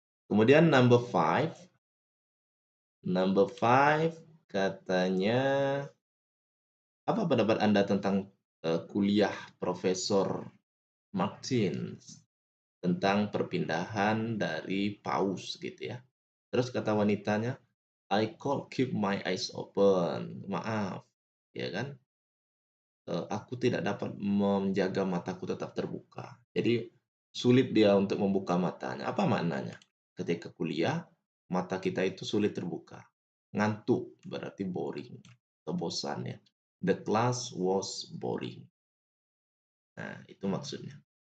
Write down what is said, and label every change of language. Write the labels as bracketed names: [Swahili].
[Indonesian] Kemudian number 5. Number 5 katanya, apa pendapat Anda tentang kuliah Profesor Martins tentang perpindahan dari paus gitu ya. Terus kata wanitanya, [English] I can't keep my eyes open. [Indonesian] Maaf, ya kan? Aku tidak dapat menjaga mataku tetap terbuka. Jadi sulit dia untuk membuka matanya. Apa maknanya? Ketika kuliah, mata kita itu sulit terbuka. Ngantuk berarti boring atau bosan ya. [English] The class was boring. [Indonesian] Nah, itu maksudnya.